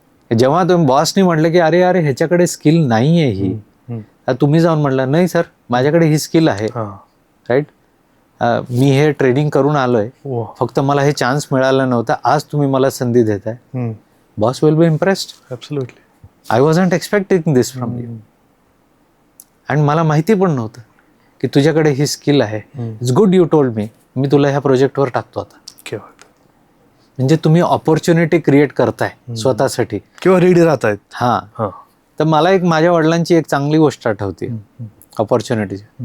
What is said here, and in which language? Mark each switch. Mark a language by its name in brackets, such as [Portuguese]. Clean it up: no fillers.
[Marathi] जेव्हा तुम्ही बॉसनी म्हटलं की अरे अरे ह्याच्याकडे स्किल नाही आहे ही, तुम्ही जाऊन म्हटलं नाही सर माझ्याकडे ही स्किल आहे, राईट. मी हे ट्रेनिंग करून आलोय, फक्त मला हे चान्स मिळाला नव्हता, आज तुम्ही मला संधी देताय. [English] Boss will be impressed. Absolutely. I wasn't expecting this from you. [Marathi] आणि मला माहिती पण नव्हतं की तुझ्याकडे ही स्किल आहे. [English] it's good you told me [Marathi] तुला ह्या प्रोजेक्टवर टाकतो आता. म्हणजे तुम्ही ऑपॉर्च्युनिटी क्रिएट करताय स्वतःसाठी किंवा रेडी राहतायत. हां. तर मला एक माझ्या वडिलांची एक चांगली गोष्ट आठवते ऑपॉर्च्युनिटीची.